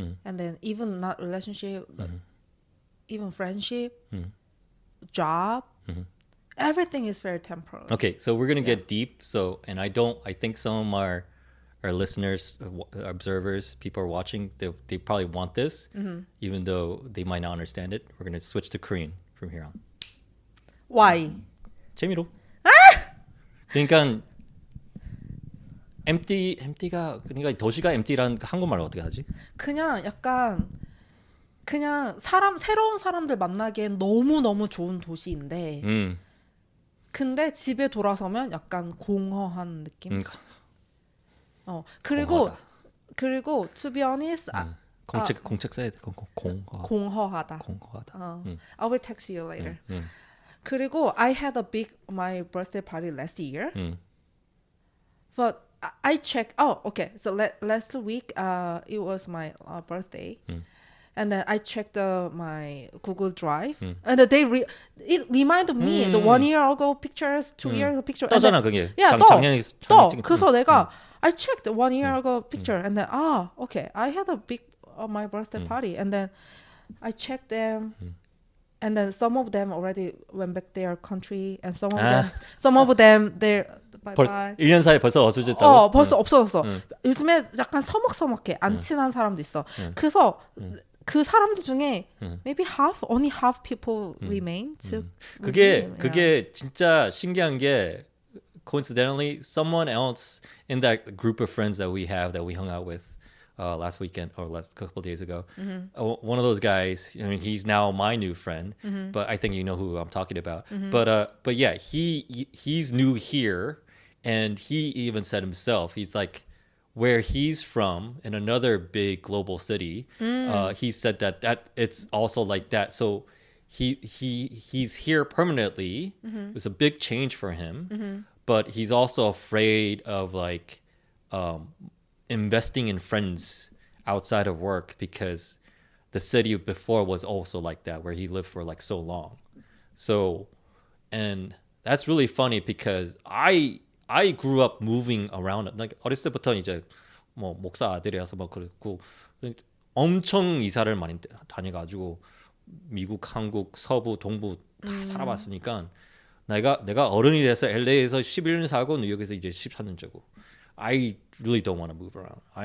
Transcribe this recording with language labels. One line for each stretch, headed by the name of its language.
English: And then even not relationship, but even friendship, job, everything is very temporary. Okay, so we're gonna get deep. So, and I think some of our listeners, observers, people are watching. They probably want this, even though they might not understand it. We're gonna switch to Korean from here on. Why?
Korean: 재미로. 그러니까 empty가 그러니까 도시가 empty라는 한국말로 어떻게 하지? 그냥 약간 그냥 새로운 사람들 만나기엔 너무 좋은 도시인데 근데 집에 돌아서면 약간 공허한 느낌.
English: 그리고 to be honest,
Korean: 공책 써야 돼. 공허하다.
English: I will text you later. 그리고 I had my birthday party last year. But I checked. Oh, okay. So last week, it was my birthday. And then I checked my Google Drive, and it reminded me the 1 year ago pictures, 2 years ago picture.
Korean: 떠잖아 그게.
English: Yeah,
Korean: 작년에 또. 그래서 내가
English: I checked 1 year ago picture, and then okay, I had a big my birthday party, and then I checked them, and then some of them already went back their country, and some of them they bye.
Korean: 1년 사이에 벌써 없어졌다고? 벌써 없어졌어. 요즘에 약간 서먹서먹해. 안 친한 사람도 있어. 그래서 그 사람들 중에
English: maybe only half people remain to 그게 진짜 신기한 게 coincidentally someone else in that group of friends that we hung out with last weekend or last couple of days ago, one of those guys, I mean, he's now my new friend, but I think you know who I'm talking about. But yeah, he's new here, and he even said himself, he's like, where he's from in another big global city, he said that it's also like that. So he's here permanently. It's a big change for him, but he's also afraid of like investing in friends outside of work because the city before was also like that, where he lived for like so long. So, and that's really funny because I grew up moving around.
Korean: Like 어렸을 때부터 이제 뭐 목사 아들이어서 뭐 그렇고 엄청 이사를 많이 다녀가지고 미국, 한국, 서부, 동부 다 살아봤으니까 내가 어른이 돼서 LA에서 11년 살고 뉴욕에서 이제 13년째고
English: I really don't want to move around.